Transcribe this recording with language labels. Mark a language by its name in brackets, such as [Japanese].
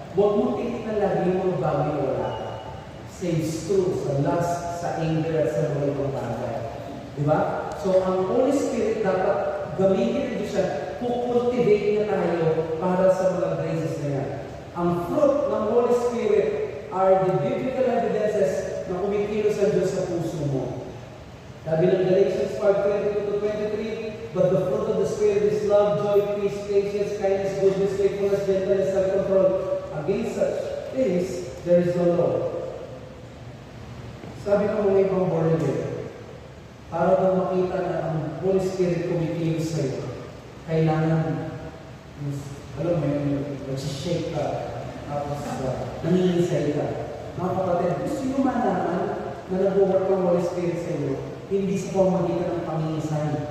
[Filipino] Huwag mong titignan lagi yung mga bagay na wala ka. Saves true sa lust, sa anger, at sa mga ibang bagay. Diba? So, ang Holy Spirit dapat gamitin ito siya, kukultivate niya tayo para sa mga graces na yan. Ang fruit ng Holy Spirit [English] are the biblical evidences [Filipino] na kumikilos sa Diyos sa puso mo. Sabi ng [English] Galatians 5:22-23, but the fruit of the Spirit is love, joy, peace, patience, kindness, goodness, faithfulness, gentleness, self-control. Against such things, there is no law. [Filipino] Sabi ng mga ibang born again, para daw makita na ang Holy Spirit kumikilos sa iyo, kailangan, alam mo yun, nagsishake ka, tapos nangingisay ka. Mga kapatid, gusto nyo malaman na nag-work ang Holy Spirit sa iyo, hindi sa pamamagitan ng pangingisay.